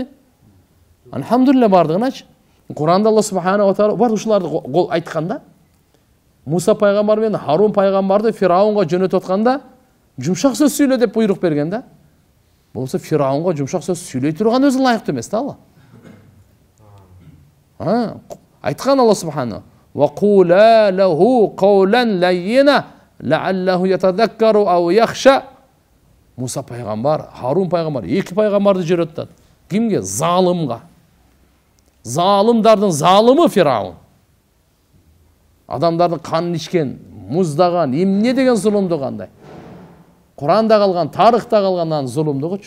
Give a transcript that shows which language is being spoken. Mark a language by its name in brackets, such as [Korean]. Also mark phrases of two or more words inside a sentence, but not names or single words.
[Kyrgyz] Алхамдулилля бардыгыначы. Куранда [Arabic] الله سبحانه وتعالى [Kyrgyz] бар ушуларды айтканда, Муса пайгамбар менен Харун пайгамбарды Фираунга жөнөтүп атканда жумшак сөз сүйлө деп буйрук берген да. Болсо Фираунга жумшак сөз сүйлөй турган өзү ылайыктуу эмес да Алла. [Arabic] Айткан الله سبحانه وقولا له قولا لينا لعله يتذكر أو يخشى. [Kyrgyz] Муса пайгамбар, Харун пайгамбар эки пайгамбарды жөнөттү. Кимге? Залымга. Залымдардын залымы Фираун. Адамдардын канын ичкен, муздаган, эмне деген зулумдук андай. Куранда калган, тарыхта калгандан зулумдугучу.